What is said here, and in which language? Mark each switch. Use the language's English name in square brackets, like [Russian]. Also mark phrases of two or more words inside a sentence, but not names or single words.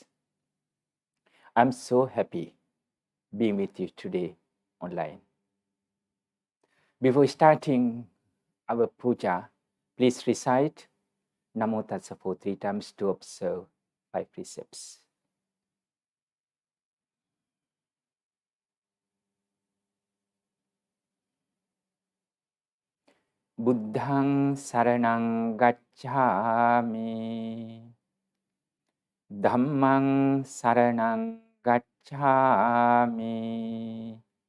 [English] I'm so happy being with you today online. Before starting our puja, please recite Namo Tassa for 3 times to observe 5 precepts. [Pali] Buddhang saranang gacchami. Dhammang saranang gacchami.